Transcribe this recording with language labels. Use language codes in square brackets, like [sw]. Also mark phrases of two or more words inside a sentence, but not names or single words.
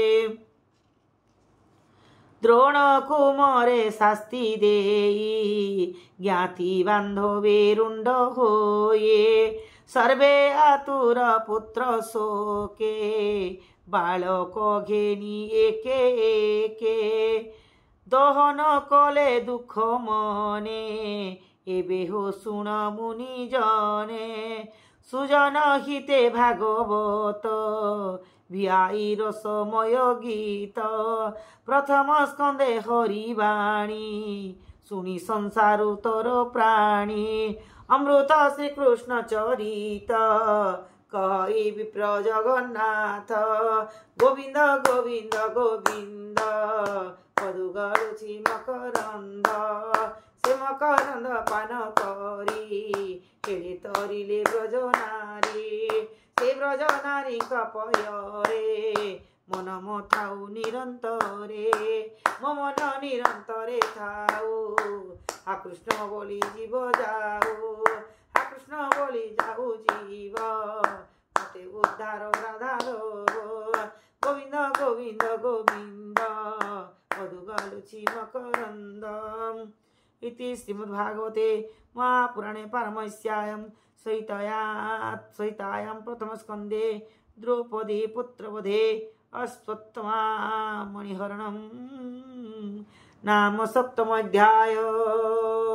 [or] ଦ୍ରୋଣ କୁମରେ ଶାସ୍ତି ଦେଇ ଜ୍ଞାତି ବାନ୍ଧବେ ରୁଣ୍ଡ ହୋୟେ ସର୍ବେ ଆତୁର ପୁତ୍ର ଶୋକେ ବାଳକ ଘେନି ଏକେ ଏକେ ଦହନ କଲେ ଦୁଖ ମନେ ଏବେ ହୋ ଶୁଣ ମୁନି ଜନେ ସୁଜନ ହିତେ ଭାଗବତ ଭିଆଇ ରସମୟ ଗୀତ ପ୍ରଥମ ସ୍କନ୍ଦେ ହରିବାଣୀ ଶୁଣି ସଂସାରୁ ତର ପ୍ରାଣୀ ଅମୃତ ଶ୍ରୀ କୃଷ୍ଣ ଚରିତ କହି ବିପ୍ର ଜଗନ୍ନାଥ ଗୋବିନ୍ଦ ଗୋବିନ୍ଦ ଗୋବିନ୍ଦ ପଦୁ ଗଳୁଛି ମକରନ୍ଦ ସେ ମକରନ୍ଦ ପାନ କରି ଖେଳେ ତରିଲେ ବ୍ରଜ ନାରୀ ସେ ବ୍ରଜ ନାରୀ କପୟରେ ମନ ଥାଉ ନିରନ୍ତରେ ମନ ନିରନ୍ତରେ ଥାଉ ହା କୃଷ୍ଣ ବୋଲି ଜୀବ ଯାଉ ହା କୃଷ୍ଣ ବୋଲି ଯାଉ ଜୀବ ମତେ ଉଦ୍ଧାର ରାଧାର ଗୋବିନ୍ଦ ଗୋବିନ୍ଦ ଗୋବିନ୍ଦ ମଧୁଗଳୁଛି ମକରନ୍ଦ [sa] इति श्रीमद्भागवते महापुराणे पारमहंस्यायां संहितायां प्रथमस्कन्धे द्रौपदी पुत्रवधे अश्वत्थामा मणिहरणं नाम सप्तमोऽध्याय।